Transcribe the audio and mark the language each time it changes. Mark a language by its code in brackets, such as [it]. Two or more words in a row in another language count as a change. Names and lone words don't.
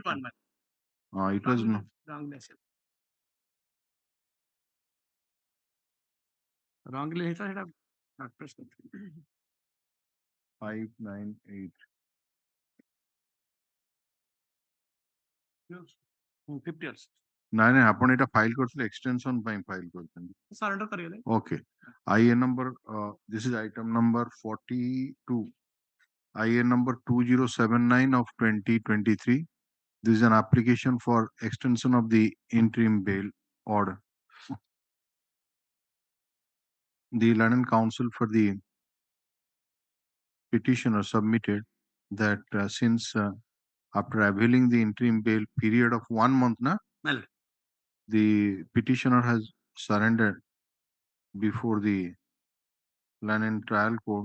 [en] It was no. Wrongly, it had not pressed. 598. 50 years. [or] ନାଇଁ ନାଇଁ ଆପଣ ଏଇଟା ଫାଇଲ କରିଥିଲେ ଏକ୍ସଟେନସନ ପାଇଁ ଫାଇଲ କରିଛନ୍ତି. Surrender କରିଗଲେ. [en] Okay. IA number, this is item number 42. IA number 2079 of 2023. This is an application for extension of the interim bail order. The London Council for the petitioner submitted that since after availing the interim bail period of 1 month, the petitioner has surrendered before the London trial court.